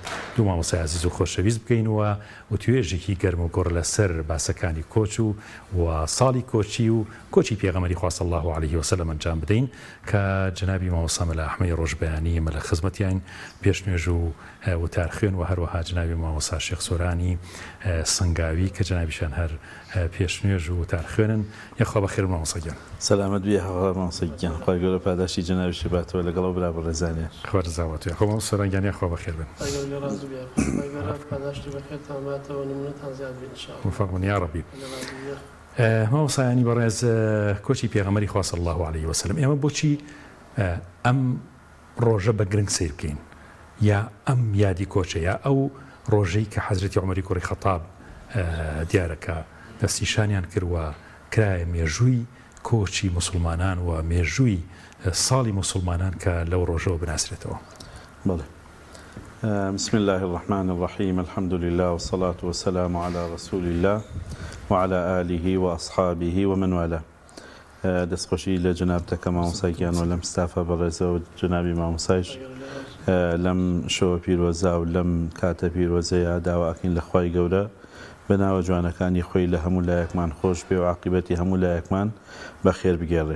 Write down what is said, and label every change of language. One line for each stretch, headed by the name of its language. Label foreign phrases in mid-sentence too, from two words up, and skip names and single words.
Central Kurdish: دوو مامۆستای عەزیز و خۆشەویست بگەینەوە و توێژێکی گەرم و گۆڕ لەسەر باسەکانی کۆچ و ساڵی کۆچی و کۆچی پێغەمبەری خوا
Arabic: صلی الله عليه وسلم
Central Kurdish: ئەنجام بدەین کە جەنابی مامۆستا مەلا ئەحمەدی ڕۆژبەیانی مە لە خزمەتیان پێشنوێژ و وتار خوێن، و هەروەها جەنابی مامۆستا شێخ سۆرانی سنگاوی کە جەنابیشان هەر پێشنوێژ و وتار خوێنن. یەخوا بەخێر مامۆستا گیان. سەلامەت بێ مامۆستا گیان، خۆی گەورە پاداشی جەنابی باتەوە لەگەڵەوە برا بە ڕێزانێ. خوا ڕزاوەتە. خۆ مامۆستا سۆرانگیان یەخوا بەخێر بن.
Arabic: موفق يا ربي.
Central Kurdish: مامۆستایانی بەڕێز، کۆچی پێغەمبەری خوا
Arabic: صلی الله عليه وسلم،
Central Kurdish: ئێمە بۆچی ئەم ڕۆژە بە گرنگ سیر بکەین؟ یا ئەم یادی کۆچە، یا ئەو ڕۆژەی کە حەزرەتی عومەری کوڕی خەتاب دیارەکە دەستیشانیان کردووە کرایە مێژووی کۆچی مسلمانان و مێژووی ساڵی مسلمانان کە لەو ڕۆژەوە بناسرێتەوە. بەڵێ.
Arabic: بسم الله الرحمن الرحيم، الحمد لله والصلاة والسلام على رسول الله وعلى آله وأصحابه ومن والاه.
Central Kurdish: دەستخۆشی لە جەنابتەکە مامۆستاگیان و لەم ستافە بەڕێزە و جەنابی مامۆستایش لەم شەوە پیرۆزە و لەم کاتە پیرۆزەیە داواکەین لە خوای گەورە بەناوە جوانەکانی خۆی لە هەموو لایەکمان خۆش بێ و عاقبەتی هەموو لایەکمان بەخێر بگێڕێ.